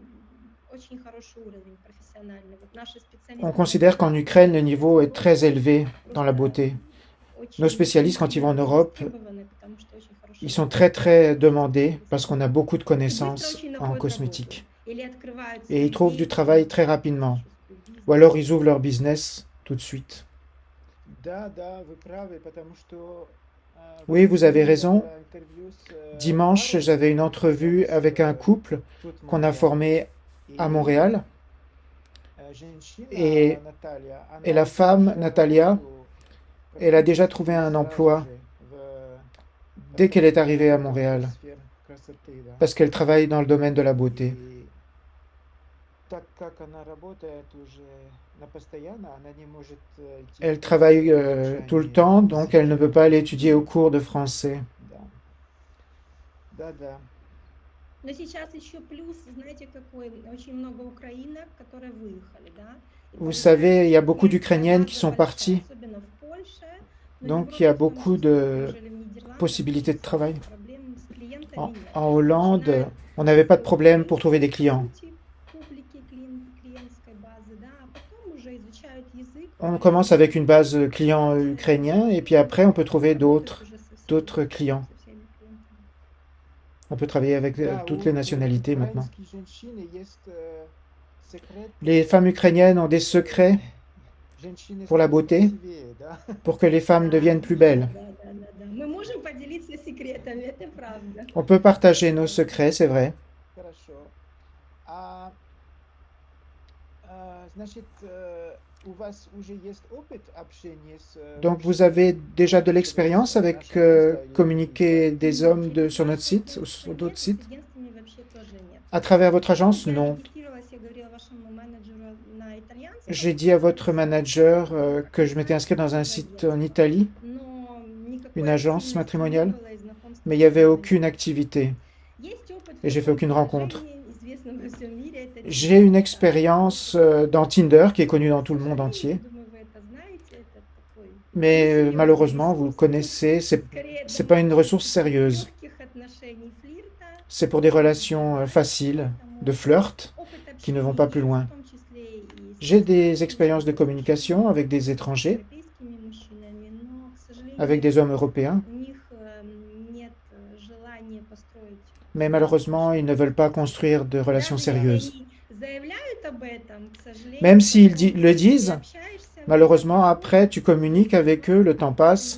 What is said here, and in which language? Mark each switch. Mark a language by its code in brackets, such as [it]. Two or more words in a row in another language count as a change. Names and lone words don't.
[fr] On considère qu'en Ukraine, le niveau est très élevé dans la beauté. Nos spécialistes, quand ils vont en Europe, ils sont très très demandés parce qu'on a beaucoup de connaissances en cosmétique. Et ils trouvent du travail très rapidement. Ou alors ils ouvrent leur business tout de suite. [ru] Да, вы правы, потому что в [fr] Oui, [ru] этот [fr] vous avez [ru] день я [fr] raison. [ru] была интервью с [fr] Dimanche, [ru] парой, [fr] j'avais une [ru] которые [fr] entrevue [ru] оказались [fr] avec un couple [ru] тут в [fr] qu'on a [ru] Монреале. [fr] formé à [ru] И [fr] Montréal. [ru] женщина [fr] Et, [ru] Наталья, [fr] et [ru] она [fr] la [ru] ищет [fr] femme, [ru] уже [fr] Natalia, [ru] работу [fr] elle a déjà trouvé [ru] практически [fr] un [ru] сразу [fr] emploi [ru] же [fr] dès qu'elle est [ru] потому что [fr] arrivée à [ru] работает в [fr] Montréal, [ru] сфере красоты, да. [fr] parce qu'elle travaille dans le domaine de la beauté. [ru] И так как она работает уже на постоянно, она не может идти [fr] Elle [ru] в курсы [fr] travaille tout le [ru] изучения [fr] temps, donc elle ne peut [ru] языка. [fr] pas aller étudier au cours de français. [ru] Да. Но сейчас еще плюс, знаете, какой? Очень много украинок, которые выехали, да? И [fr] Vous savez, il y a beaucoup [ru] украинская [fr] d'Ukrainiennes qui [ru] база [fr] sont [ru] большая, [fr] parties, [ru] особенно в Польше, но в [fr] donc il y a [ru] Европе в том [fr] beaucoup [ru] числе, [fr] de [ru] также и в Нидерландах, [fr] possibilités de [ru] особо [fr] travail. [ru] проблем с клиентами [fr] En, [ru] нет. [fr] en Hollande, [ru] Начиная [fr] on n'avait pas de [ru] с [fr] problème pour trouver des clients. [ru] сути публики клиентской базы, да, а потом уже изучают язык. [fr] On commence avec une base client ukrainien et puis après on peut trouver d'autres clients. [ru] Со всеми клиентами. [fr] On peut travailler avec [ru] Да, [fr] toutes [ru] у [fr] les nationalités maintenant. [ru] украинских женщин есть секрет. [fr] Les femmes ukrainiennes ont des secrets [ru] Женщины [fr] pour la [ru] становятся [fr] beauté, [ru] красивее, да. [fr] pour que les femmes deviennent plus belles. [ru] Да. Мы можем поделиться секретами, это правда. [fr] On peut partager nos secrets, c'est vrai. [ru] Хорошо. Значит, у вас уже есть опыт общения с [fr] Donc vous avez déjà de l'expérience avec communiquer des hommes sur notre site ou sur d'autres sites? [ru] Агентствами вообще тоже нет. [fr] À travers votre agence? [ru] Я [fr] Non. [ru] регистрировалась, я говорила вашему менеджеру на итальянском, [fr] J'ai dit à votre manager que je m'étais inscrit dans un site en Italie, [ru] но никакой [fr] une agence [ru] активности [fr] matrimoniale, [ru] не было, и знакомства [fr] mais il n'y avait [ru] не было. [fr] aucune activité. [ru] Есть опыт [fr] et j'ai fait aucune rencontre. [ru] приложения, известном во всем мире, это [fr] J'ai une expérience dans Tinder qui est connue dans tout le monde entier, [ru] Думаю, вы это знаете, это такой [fr] mais [ru] несерьезный [fr] malheureusement, vous le [ru] ресурс, [fr] connaissez, [ru] скорее [fr] c'est [ru] для [fr] pas une ressource sérieuse. [ru] легких отношений, флирта, [fr] C'est pour des relations faciles, de flirt, [ru] опыт [fr] qui ne vont pas [ru] общения, [fr] plus loin. [ru] в том числе и с [fr] J'ai des [ru] иностранными [fr] expériences de [ru] мужчинами, [fr] communication avec des étrangers, [ru] европейскими мужчинами, но, к сожалению, [fr] avec des hommes européens, [ru] у них нет желания построить [fr] mais malheureusement, ils ne veulent pas construire de relations [ru] Даже если [fr] sérieuses. [ru] они заявляют об этом, к сожалению, [fr] Même s'ils [ru] потом [fr] le [ru] ты [fr] disent, [ru] общаешься, [fr] malheureusement, après, tu communiques avec eux, le temps passe,